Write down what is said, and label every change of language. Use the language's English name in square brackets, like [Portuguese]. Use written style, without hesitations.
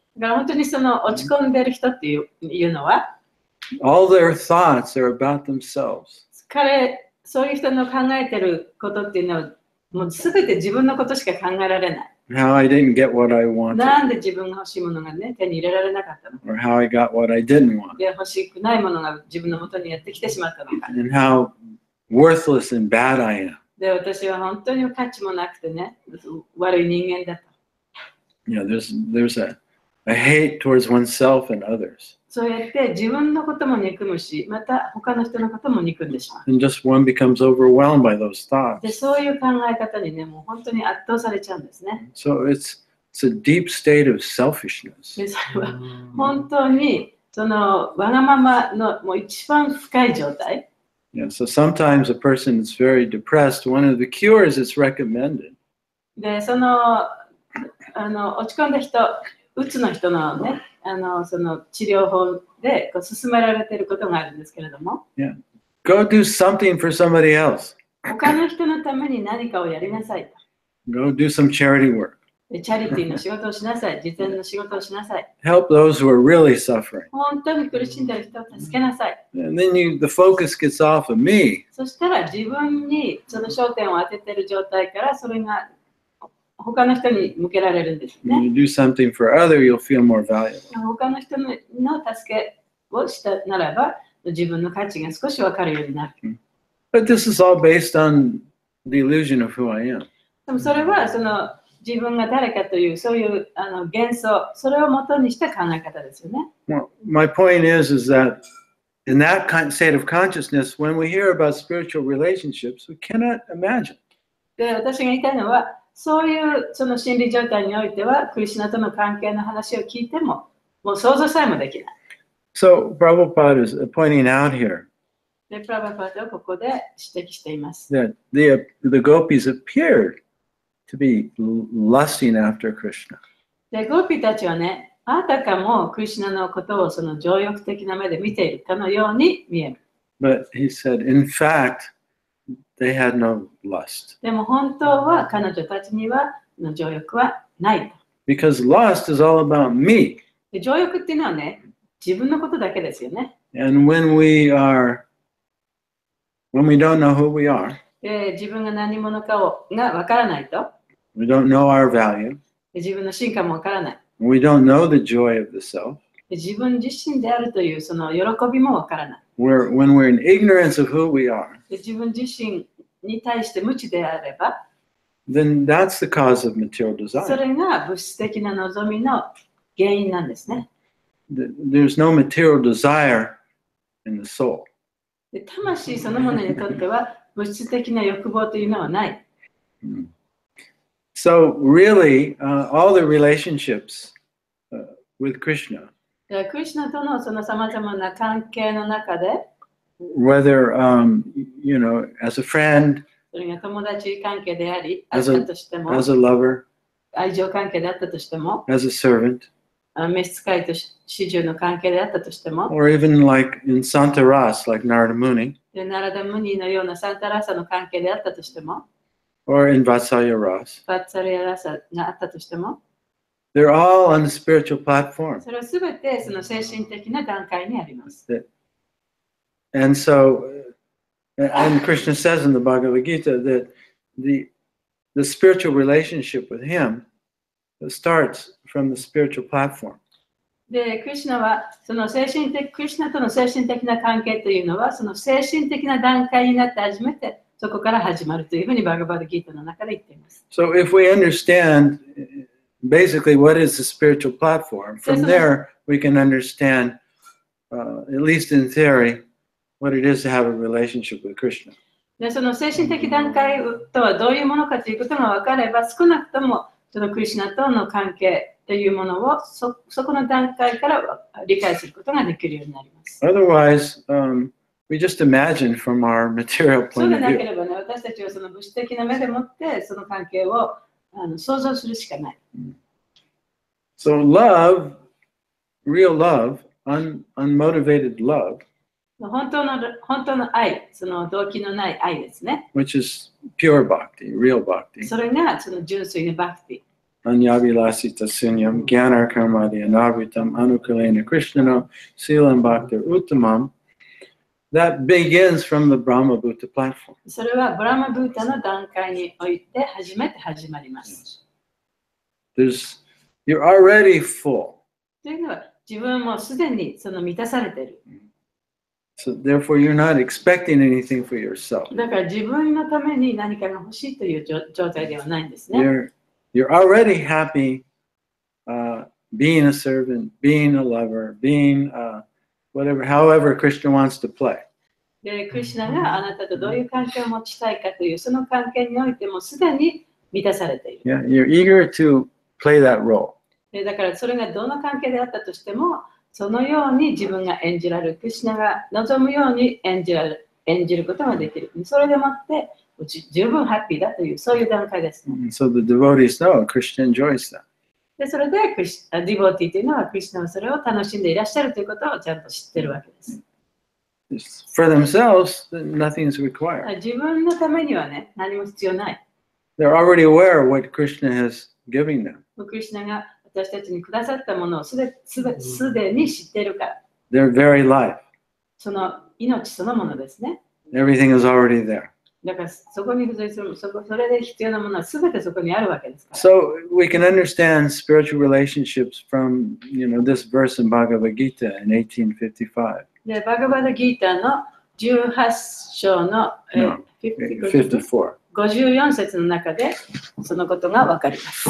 [Japanese] だから本当にその落ち込んでいる人っていうのは、 [English] all their thoughts are about themselves. [Japanese] そういう人の考えていることっていうのは、もうすべて自分のことしか考えられない。 [English] how I didn't get what I wanted, [Japanese] なんで自分が欲しいものがね、手に入れられなかったのか。 [English] or how I got what I didn't want, [Japanese] で、欲しくないものが自分の元にやってきてしまったのか。 [English] and how worthless and bad I am. [Japanese] で、私は本当に価値もなくてね、悪い人間だった。 [English] You know, there's a hate towards oneself and others. [Japanese] そうやって自分のことも憎むし、また他の人のことも憎んでしまう。 [English] And just one becomes overwhelmed by those [Japanese] で、 [English] thoughts. [Japanese] そういう考え方にね、もう本当に圧倒されちゃうんですね。 [English] So it's a deep state of selfishness. [Japanese] で、それは本当にそのわがままのもう一番深い状態。 [English] Yeah, so sometimes a person is very depressed. One of the cures that's recommended [Japanese] で、その落ち込んだ人、うつの人のね、その治療法でこう勧められていることがあるんですけれども、 [English] go do something for somebody else. [Japanese] 他の人のために何かをやりなさいと。 [English] Go do some charity work. [Japanese] で、チャリティーの仕事をしなさい、慈善の仕事をしなさい。 [English] Help those who are really suffering. [Japanese] 本当に苦しんでいる人を助けなさい。 [English] And then the focus gets off of me. [Japanese] そしたら自分にその焦点を当てている状態からそれが他の人に向けられるんです [English] When [Japanese] ね。 [English] you do something for other, you'll feel more valuable. [Japanese] 他の人の助けをしたならば自分の価値が少し分かるようになる。 [English] But this is all based on the illusion of who I am. [Japanese] でもそれはその自分が誰かというそういう幻想、それを元にした考え方ですよね。 [English] Well, my point is that in that state of consciousness, when we hear about spiritual relationships, we cannot imagine. [Japanese] で、私が言いたいのは、そういうその心理状態においては、クリシュナとの関係の話を聞いても、もう想像さえもできない。 [English] So Prabhupada is pointing out here [Japanese] で、プラバパートはここで指摘しています。 [English] that the gopis appeared to be lusting after Krishna. [Japanese] で、ゴーピーたちはね、あたかもクリシュナのことをその情欲的な目で見ているかのように見える。 [English] But he said, in fact, they had no lust. [Japanese] でも本当は彼女たちには情欲はないと。 [English] Because lust is all about me. [Japanese] で、情欲っていうのはね、自分のことだけですよね。 [English] And when we don't know who we are, [Japanese] で、自分が何者かがわからないと、 [English] we don't know our value, [Japanese] で自分の進化もわからない。 [English] we don't know the joy of the self, [Japanese] で自分自身であるというその喜びもわからない。 [English] when we're in ignorance of who we are, [Japanese] で自分自身に対して無知であれば、 [English] then that's the cause of material [Japanese] そ [English] desire. [Japanese] れが物質的な望みの原因なんですね。 [English] There's no material desire in the soul. [Japanese] で魂そのものにとっては物質的な欲望というのはない。 [English] So really, all the relationships with Krishna, [Japanese] でクリシュナとのその様々な関係の中で、 [English] whether as a friend, [Japanese] それが友達関係であり、あっ [English] as [Japanese] た [English] a, [Japanese] としても、 [English] as a lover, [Japanese] 愛情関係であったとしても、 [English] as a servant, [Japanese] 召使いと始終の関係であったとしても、 [English] or even like in Santaras, like Narada Muni, [Japanese] でナラダムニのようなサンタラーサの関係であったとしても、 [English] or in Vatsalya Ras, [Japanese] バッツァリアラーサがあったとしても、 [English] they're all on the spiritual platform. [Japanese] それはすべてその精神的な段階にあります。 [English] And so, and Krishna says in the Bhagavad Gita that the spiritual relationship with him starts from the spiritual platform. [Japanese] で、クリシュナはそのクリシュナとの精神的な関係というのは、その精神的な段階になって初めてそこから始まるというふうにバガバッドギータの中で言っています。 [English] So if we understand basically what is the spiritual platform, from there we can understand, at least in theory, what it is to have a relationship with Krishna. [Japanese] で、その精神的段階とはどういうものかということが分かれば、少なくともそのクリシュナとの関係というものをそこの段階から理解することができるようになります。 [English] Otherwise, we just imagine from our material [Japanese] そう [English] point [Japanese] で [English] of [Japanese] なけ [English] view. [Japanese] ればね、私たちはその物質的な目でもってその関係を想像するしかない。 [English] So love, real love, unmotivated love, [Japanese] 本当の愛、その動機のない愛ですね。 [English] which is pure bhakti, real bhakti. [Japanese] それがその純粋なバクティ。 [Sanskrit] Anyavilasita sunyam gyanar karmadi anavritam anukulena krishnano silam bhaktir uttamam. [English] That begins from the Brahma Bhuta platform. [Japanese] それはブラマブータの段階において初めて始まります。 [English] You're already full. [Japanese] というのは、自分もすでにその満たされている。 [English] So therefore, you're not expecting anything for yourself. [Japanese] だから自分のために何かが欲しいという状態ではないんですね。 [English] You're already happy being a servant, being a lover, being whatever, however Krishna wants to play. [Japanese] で、クリシュナがあなたとどういう関係を持ちたいかという、その関係においてもすでに満たされている。 [English] Yeah, you're eager to play that role. [Japanese] で、だからそれがどの関係であったとしても、そのように自分が演じられる、クリシュナが望むように演じることができる。それでもって十分ハッピーだという、そういう段階ですね。 [English] So the devotees know Krishna enjoys that. [Japanese] で、それでディボティというのはクリシュナはそれを楽しんでいらっしゃるということをちゃんと知ってるわけです。 [English] For themselves, nothing is required. [Japanese] 自分のためにはね、何も必要ない。 [English] They're already aware of what Krishna has given them. [Japanese] クリシュナが私たちにくださったものをすでに知っているから。 [English] Their very life. [Japanese] その命そのものですね。 [English] Everything is already there. [Japanese] だからそこに付随する、それで必要なものはすべてそこにあるわけですから。 [English] So we can understand spiritual relationships from, this verse in Bhagavad Gita in 1855. [Japanese] で、バガバダギーターの18章の 54. 54節の中でそのことがわかります。